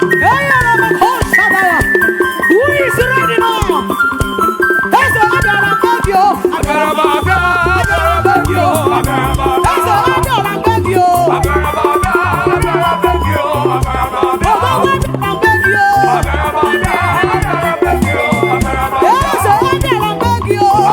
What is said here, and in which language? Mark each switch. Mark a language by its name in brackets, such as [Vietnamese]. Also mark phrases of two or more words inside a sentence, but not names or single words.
[Igbo] Enyere m ka ọ saba ya. [English] Who is ready now? [Igbo] Eze, abịara m be gị o. Abịara m abịa, abịara m be gị o. Abịara m abịa. Eze, abịara m be gị o. Abịara m abịa, abịara m be gị o. Abịara m abịa. Ọba Eze, ọ bịara mgbe gị o.